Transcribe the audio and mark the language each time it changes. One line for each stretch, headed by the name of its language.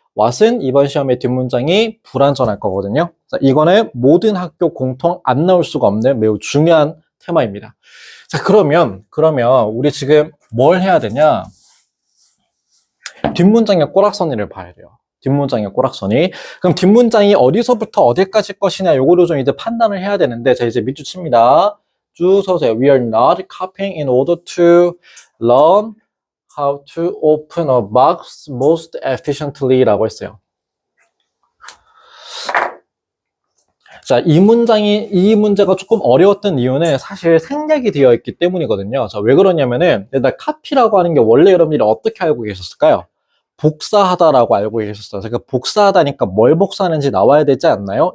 Korean: what은 이번 시험의 뒷문장이 불완전할 거거든요. 자, 이거는 모든 학교 공통 안 나올 수가 없는 매우 중요한 테마입니다. 자, 그러면 우리 지금 뭘 해야 되냐? 뒷문장의 꼬락서니를 봐야 돼요. 뒷문장의 꼬락서니. 그럼 뒷문장이 어디서부터 어디까지 것이냐, 요거를 좀 이제 판단을 해야 되는데, 자, 이제 밑줄 칩니다. 쭉 서세요.
English: We are not copying in order to learn how to open a box most efficiently
Korean: 라고 했어요. 자, 이 문제가 조금 어려웠던 이유는 사실 생략이 되어 있기 때문이거든요. 자, 왜 그러냐면은, 일단 카피라고 하는 게 원래 여러분들이 어떻게 알고 계셨을까요? 복사하다라고 알고 계셨어요. 그러니까 복사하다니까 뭘 복사하는지 나와야 되지 않나요?